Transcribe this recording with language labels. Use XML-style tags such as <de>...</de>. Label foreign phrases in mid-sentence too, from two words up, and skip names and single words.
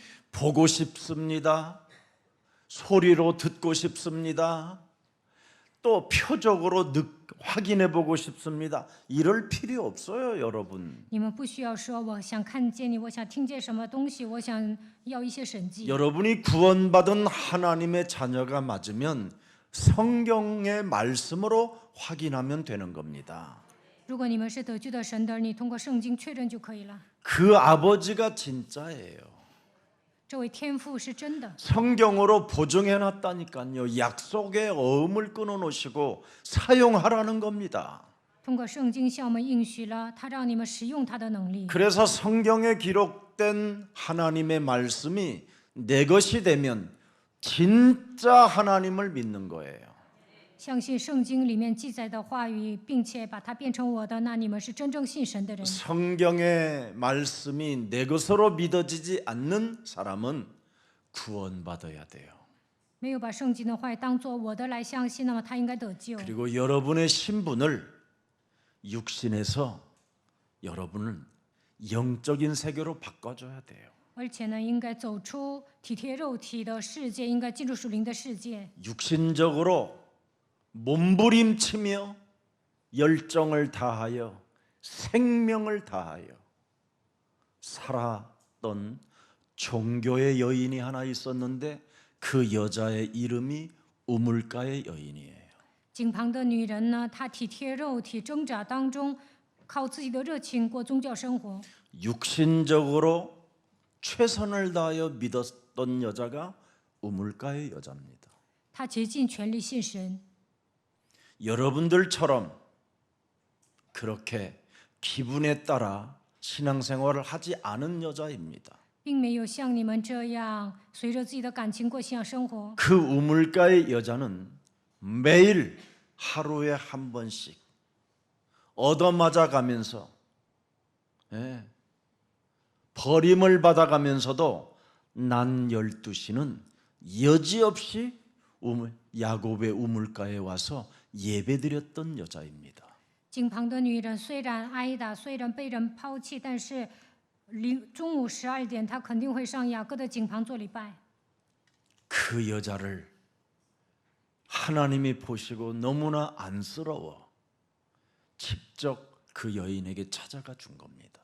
<ko>보고 싶습니다. 소리로 듣고 싶습니다. 또 표적으로 확인해 보고 싶습니다. 이럴 필요 없어요, 여러분.</ko> <zh>你们不需要说我想看见你，我想听见什么东西，我想要一些神迹。</zh> <ko>여러분이 구원받은 하나님의 자녀가 맞으면 성경의 말씀으로 확인하면 되는 겁니다.</ko> <zh>如果你们是得救的神的儿女，通过圣经确认就可以了。</zh> <ko>그 아버지가 진짜예요.</ko> <zh>这位天父是真的，</zh> <ko>성경으로 보증해 놨다니까요. 약속의 어음을 끊어 놓으시고 사용하라는 겁니다.</ko> <zh>通过圣经向我们应许了，他让你们使用他的能力。</zh> <ko>그래서 성경에 기록된 하나님의 말씀이 내 것이 되면 진짜 하나님을 믿는 거예요.</ko> <zh>相信圣经里面记载的话语，并且把它变成我的，那你们是真正信神的人。</zh> <ko>성경의 말씀이 내 것으로 믿어지지 않는 사람은 구원받아야 돼요.</ko> <zh>没有把圣经的话语当作我的来相信，那么他应该得救。</zh> <ko>그리고 여러분의 신분을 육신에서 여러분은 영적인 세계로 바꿔줘야 돼요.</ko> <zh>而且呢，应该走出体贴肉体的世界，应该进入属灵的世界。</zh> <ko>육신적으로 몸부림치며 열정을 다하여 생명을 다하여 살았던 종교의 여인이 하나 있었는데 그 여자의 이름이 우물가의 여인이에요.</ko> <zh>井旁的女人呢，她体贴肉体，挣扎当中，靠自己的热情过宗教生活。</zh> <ko>육신적으로 최선을 다하여 믿었던 여자가 우물가의 여자입니다.</ko> <zh>她竭尽全力信神。</zh> <ko>여러분들처럼 그렇게 기분에 따라 신앙생활을 하지 않은 여자입니다.</ko> <zh>并没有像你们这样随着自己的感情过信仰生活。</zh> <ko>그 우물가의 여자는 매일 하루에 한 번씩 얻어맞아 가면서 버림을 받아가면서도 난 12시는 여지없이 야곱의 우물가에 와서 예배드렸던 여자입니다.</ko> <zh>井旁的女人虽然挨打，虽然被人抛弃，但是中午12点，她肯定会上雅各的井旁做礼拜。</zh> <ko>그 여자를 하나님이 보시고 너무나 안쓰러워 직접 그 여인에게 찾아가 준 겁니다.</ko>